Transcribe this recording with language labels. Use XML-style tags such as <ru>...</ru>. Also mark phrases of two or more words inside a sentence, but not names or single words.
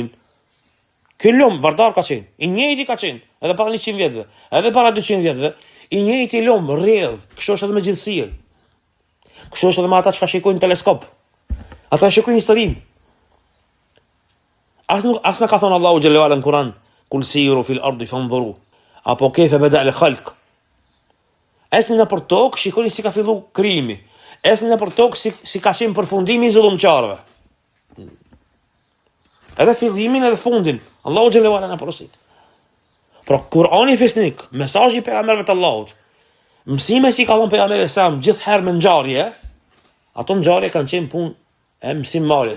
<sq>Ky lum vardar ka qenë, i njëjti ka qenë, edhe para 100 vjetëve, edhe para 200 vjetëve, i njëjti lum rrjedh, kështu është edhe me gjithësirë. Kështu është edhe me ata që shikojnë teleskop. Ata shikojnë historinë. As na ka thonë Allahu</sq> <ar>جل وعلا</ar> <sq>në Kur'an,</sq> <ar>قل سيروا في الأرض فانظروا، apo كيف بدأ الخلق.</ar> <sq>Esni në për tokë, shikoni si ka fillu krijimi. Esni në për tokë si ka qenë përfundimi i zullumçarëve. Edhe fillimin edhe fundin, Allahu</sq> <ar>جل وعلا</ar> <sq>na porosit. Pra Kur'ani fisnik, mesazhi pejgamberëve të Allahut, mësime që i ka dhënë pejgamberi sa gjithherë me ngjarje, ato ngjarje kanë qenë punë e mësimmarrjes.</sq>